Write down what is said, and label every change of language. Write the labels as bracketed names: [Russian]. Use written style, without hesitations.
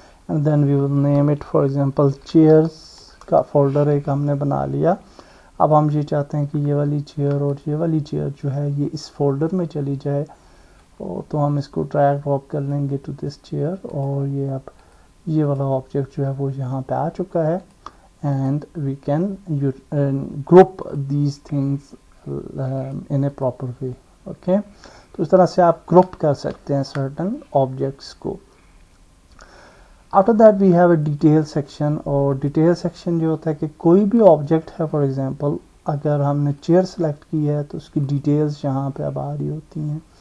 [English] and then we will name it for example chairs [Urdu] کا folder ایک ہم نے بنا لیا. اب ہم یہ چاہتے ہیں کہ یہ والی چیئر اور یہ والی چیئر جو ہے یہ اس فولڈر میں چلی جائے, تو ہم اس کو ڈریگ ڈراپ کر لیں گے [English] to this chair, [Urdu] اور یہ اب یہ والا آبجیکٹ جو ہے وہ یہاں پہ آ چکا ہے. [English] And we can group these things in a proper way. [Urdu] Okay, تو اس طرح سے آپ گروپ کر سکتے ہیں سرٹن آبجیکٹس کو. [English] after that we have a detail section, [Urdu] اور ڈیٹیل سیکشن جو ہوتا ہے کہ کوئی بھی آبجیکٹ ہے, فار ایگزامپل اگر ہم نے چیئر سلیکٹ کی ہے تو اس کی ڈیٹیلز یہاں پہ اب آ رہی ہوتی ہیں.